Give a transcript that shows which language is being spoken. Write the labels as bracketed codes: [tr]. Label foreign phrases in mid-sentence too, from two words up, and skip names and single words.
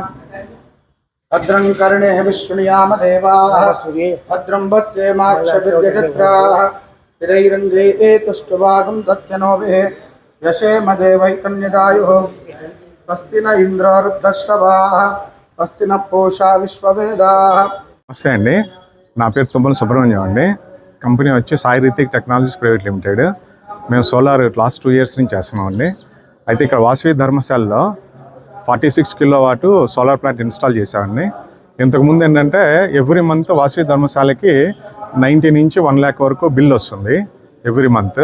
[sa] भद्रं कर्णे विष्णुयाम देवाः भद्रं भद्रेमाक्षभिर्यजत्राः स्थिरैरङ्गे एतष्टुभागं दत्यनोभिः यशेम देवैकन्यदायुः। स्वस्ति न इंद्र वृद्धश्रवाः स्वस्ति न पूषा विश्ववेदाः। [te] నమస్తే అండి, నా పేరు తుమ్మల సుబ్రహ్మణ్యం అండి. కంపెనీ వచ్చి సాయి రితిక్ టెక్నాలజీస్ ప్రైవేట్ లిమిటెడ్. మేము సోలార్ [en] last 2 years [te] నుంచి చేస్తున్నామండి. అయితే ఇక్కడ వాసవి ధర్మశాలలో 46 [en] kilowatt solar plant install [te] చేసామండి. ఇంతకుముందు ఏంటంటే [en] every month [te] వాసవి ధర్మశాలకి 90 నుంచి 1 lakh వరకు బిల్ వస్తుంది [en] every month.